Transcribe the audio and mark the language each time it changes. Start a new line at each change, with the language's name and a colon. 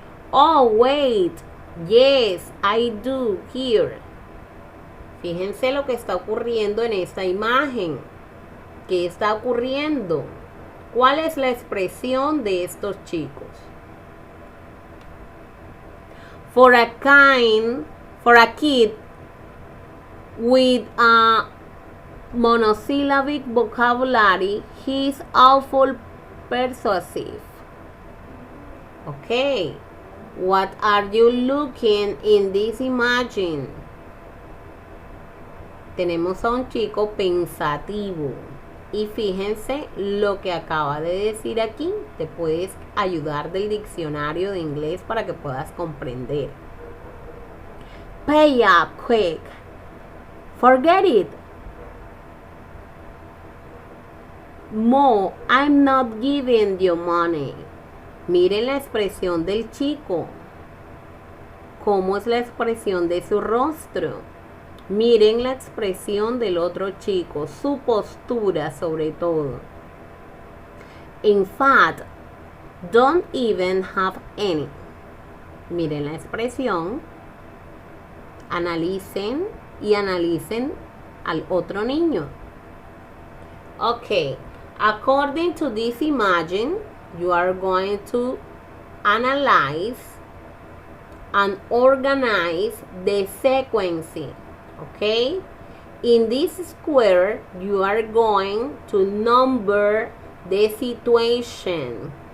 English: Oh, wait. Yes, I do here.
Spanish: Fíjense lo que está ocurriendo en esta imagen. ¿Qué está ocurriendo? ¿Cuál es la expresión de estos chicos?
English: For a kid with a monosyllabic vocabulary, he is awful persuasive. Okay. What are you looking in this imagine?
Spanish: Tenemos a un chico pensativo. Y fíjense lo que acaba de decir aquí. Te puedes ayudar del diccionario de inglés para que puedas comprender.
English: Pay up quick. Forget it. Mo, I'm not giving you money.
Spanish: Miren la expresión del chico. ¿Cómo es la expresión de su rostro? Miren la expresión del otro chico, su postura sobre todo.
English: In fact, don't even have any.
Spanish: Miren la expresión. Analicen y analicen al otro niño.
English: Okay, according to this imagine, you are going to analyze and organize the sequence. Okay, in this square you are going to number the situation.